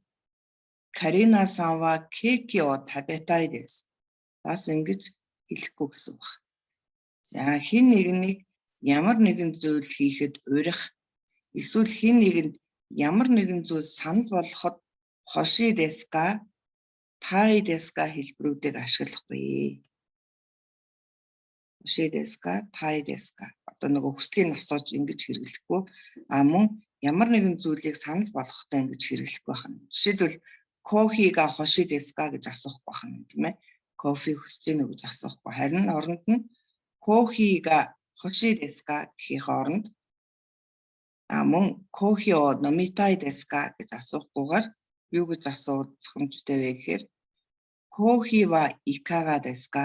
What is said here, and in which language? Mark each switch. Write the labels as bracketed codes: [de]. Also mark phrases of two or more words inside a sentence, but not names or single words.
[ja] カリナさんはケーキを食べたいです. [mn] Бас ингэж хэлэхгүй гэсэн үг. За хин нэгнийг ямар нэгэн зүйл хийхэд урих, эсвэл хин нэгэнд ямар нэгэн зүйл санал болгоход [ja] ほしいですか、たいですか [mn] хэлбэрүүдийг ашиглахгүй. [ja] ほしいですか、たいですか. [mn] Одоо нөгөө хүслийн асууж ингэж хэрэглэхгүй. Мөн ямар нэгэн зүйлийг санал болгохтой ингэж хэрэглэхгүй байна. Жишээлбэл [ja] コーヒーがほしいですか [mn] гэж асуух байна тийм ээ. Кофе хүсэж гэнэ гэж асуухгүй. Харин оронд нь [ja] コーヒーがほしいですか [mn] гэхийн оронд мөн [ja] コーヒーを飲みたいですか [mn] гэж асуухгүйгээр юу гэж асуух зохимжтой вэ гэхээр [ja] コーヒーはいかがですか?